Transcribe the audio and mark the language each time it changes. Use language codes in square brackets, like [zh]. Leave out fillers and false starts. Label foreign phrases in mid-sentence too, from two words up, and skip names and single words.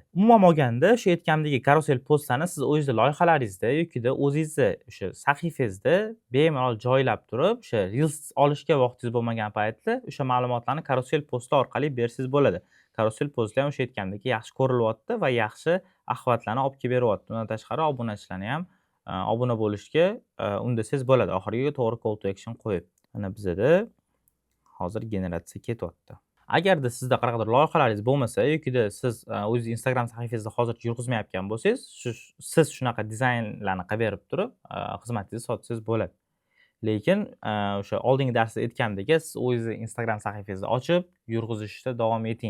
[uz] Umuman olganda, shu aytgandagi karusel postlarni siz o'zingiz loyihalaringizda yokida o'zingizni o'sha sahifangizda bemalol joylab turib, o'sha reels olishga vaqtingiz bo'lmagan paytda o'sha ma'lumotlarni karusel posti orqali bersangiz bo'ladi. Karusel postlar ham o'sha aytgandagi yaxshi ko'rilyapti va yaxshi axlatlarni olib kelib beryapti. Undan tashqari obunachilarni ham obuna bo'lishga undasangiz bo'ladi. Oxiriga to'g'ri [en] call to action [uz] qo'yib. Mana bizda hozir generatsiya ketyapti. Agarda sizda qanaqadir loyihalaringiz bo'lmasa yokida siz o'zingiz Instagram sahifangizni hozircha yurg'izmayotgan bo'lsangiz, siz shunaqa dizaynlarni qilib berib turib, xizmatingizni sotsangiz bo'ladi. Lekin o'sha oldingi darsda aytgandek, siz o'zingiz Instagram sahifangizni ochib, yurg'izishda davom eting.